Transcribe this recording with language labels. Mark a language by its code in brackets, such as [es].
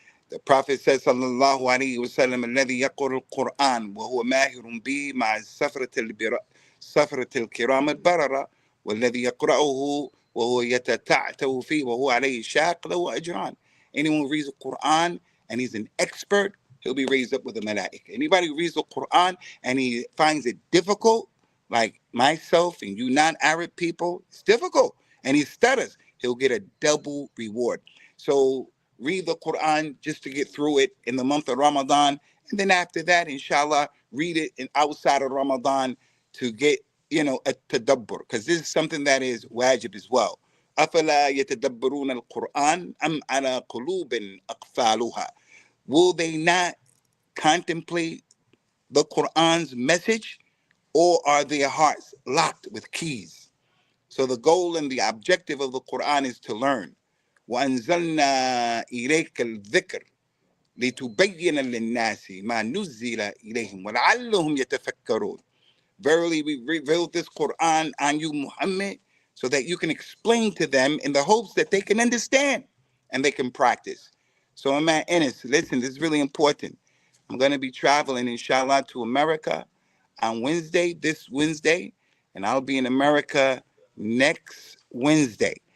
[en] The Prophet says, [ar] Sallallahu Alaihi Wasallam, الذي يقرأ القرآن وهو ماهر به مع سفرة الكرام البررة والذي يقرأه وهو يتتعتع فيه وهو عليه شاق له أجران. [en] Anyone who reads the Quran and he's an expert, he'll be raised up with the malaika. Anybody who reads the Quran and he finds it difficult, like myself and you non-Arab people, it's difficult, and he stutters, he'll get a double reward. So read the Quran just to get through it in the month of Ramadan, and then after that, inshallah, read it in outside of Ramadan to get a tadabbur, because this is something that is wajib as well. [ar] أفلا يتدبرون القرآن أم على قلوب أقفالها. [en] Will they not contemplate the Quran's message, or are their hearts locked with keys? So the goal and the objective of the Quran is to learn. [ar] وأنزلنا إليك الذكر لتبين للناس ما نزل إليهم ولعلهم يتفكرون. [en] Verily, we revealed this Quran on you, Muhammad, so that you can explain to them in the hopes that they can understand and they can practice. So, man, Ennis, listen, this is really important. I'm going to be traveling, inshallah, to America on Wednesday, this Wednesday, and I'll be in America next Wednesday.